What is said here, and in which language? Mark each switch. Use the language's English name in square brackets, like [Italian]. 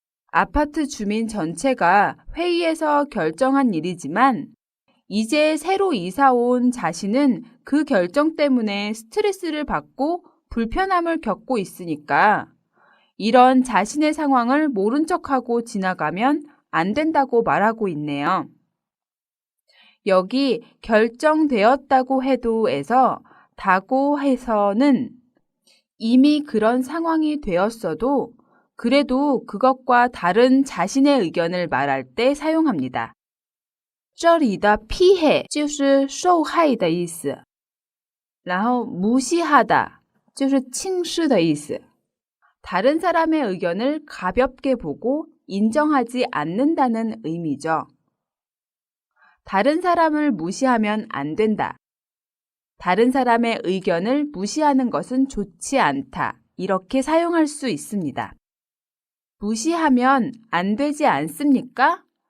[Korean] 아파트 주민 전체가 회의에서 결정한 일이지만 이제 새로 이사 온 자신은 그 결정 때문에 스트레스를 받고 불편함을 겪고 있으니까 이런 자신의 상황을 모른 척하고 지나가면 안 된다고 말하고 있네요. 여기 결정되었다고 해도에서 다고 해서는 이미 그런 상황이 되었어도 그래도 그것과 다른 자신의 의견을 말할 때 사용합니다. [Chinese] 这里的피해就是受害的意思，然后무시하다就是轻视的意思。 [Korean] 다른 사람의 의견을 가볍게 보고 인정하지 않는다는 의미죠. 다른 사람을 무시하면 안 된다. 다른 사람의 의견을 무시하는 것은 좋지 않다. 이렇게 사용할 수 있습니다. 무시하면 안 되지 않습니까?